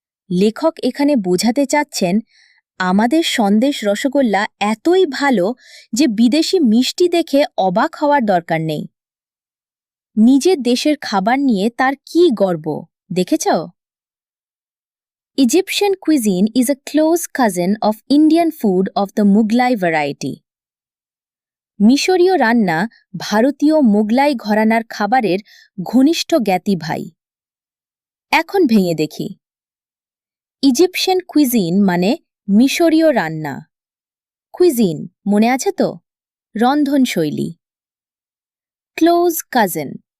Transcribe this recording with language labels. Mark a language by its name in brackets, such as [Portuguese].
[Bangla] লেখক এখানে বোঝাতে চাচ্ছেন আমাদের সন্দেশ রসগোল্লা এতই ভালো যে বিদেশি মিষ্টি দেখে অবাক হওয়ার দরকার নেই। নিজের দেশের খাবার নিয়ে তার কি গর্ব, দেখেছ? [English] Egyptian cuisine is a close cousin of Indian food of the Mughlai variety. [Bangla] মিশরীয় রান্না ভারতীয় মোগলাই ঘরানার খাবারের ঘনিষ্ঠ জ্ঞাতি ভাই। এখন ভেঙে দেখি। [English] Egyptian cuisine [Bangla] মানে মিশরীয় রান্না। কুইজিন মনে আছে তো? রন্ধনশৈলী। [English] Close cousin.